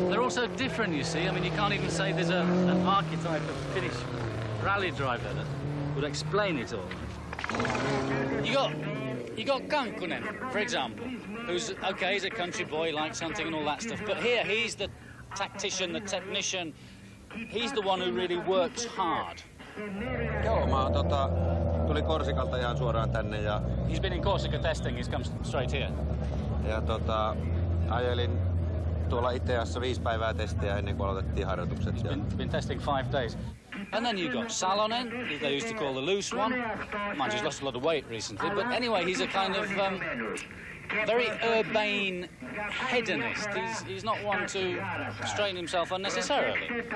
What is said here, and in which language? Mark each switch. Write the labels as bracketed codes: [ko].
[en] So different, you see. I mean, you can't even say there's an archetype of Finnish rally driver that would explain it all. You got Kankkunen, for example, who's okay, he's a country boy, likes hunting and all that stuff. But here, he's the tactician, the technician. He's the one who really works hard. [fi] Joo, mä tuli Korsikalta ihan suoraan tänne ja... [en] He's been in Corsica testing, he's come straight here. [fi] Ja ajelin tuolla Iteassa 5 päivää testiä ennen kuin aloitettiin harjoitukset. [en] Been testing 5 days. And then you got Salonen, who they used to call the loose one. Mind, he's lost a lot of weight recently. But anyway, he's a kind of very urbane hedonist. He's not one to strain himself unnecessarily.